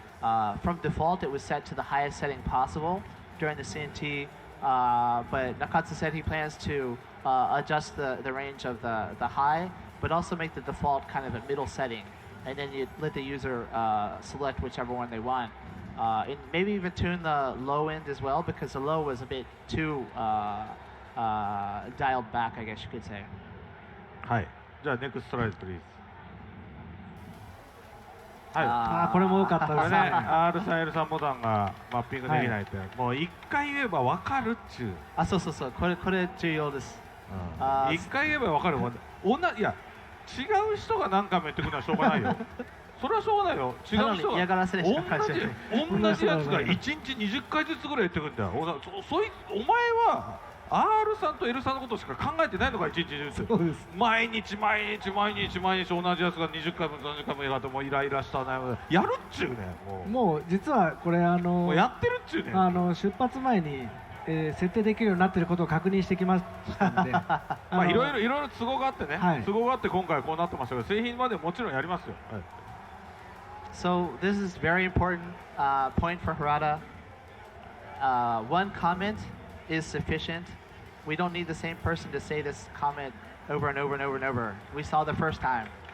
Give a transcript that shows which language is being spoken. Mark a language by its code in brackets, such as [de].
[en] From default, it was set to the highest setting possible during the CNT, but Nakatsu said he plans to adjust the range of the high, but also make the default kind of a middle setting, and then you let the user select whichever one they want. And maybe even tune the low end as well, because the low was a bit too dialed back, I guess you could say. [ja] はい、じゃあネクストライズプリーズ。はい。これも良かったですね。 R さん L さんボタンがマッピングできないって、もう一回言えば分かるっちゅう。そうそうそう。これ重要です。一回言えば分かるもん。いや違う人が何回も言ってくるのはしょうがないよ。それはしょうがないよ。違う人が嫌がらせでしか同じやつが1日20回ずつぐらい言ってくるんだよ。お前はR さんと L さんのことしか考えてないのか、一日中毎日同じやつが20回も30回もやってもうイライラしたなやるっちゅうね。もう実はこれもうやってるっちゅうね。出発前に、設定できるようになっていることを確認してきましたのでまあいろいろ都合があってね、都合があって今回こうなってましたけど、製品までもちろんやりますよ。 [en] So this is very important point for Harada. One comment is sufficient. We don't need the same person to say this comment over and over and over and over. We saw the first time.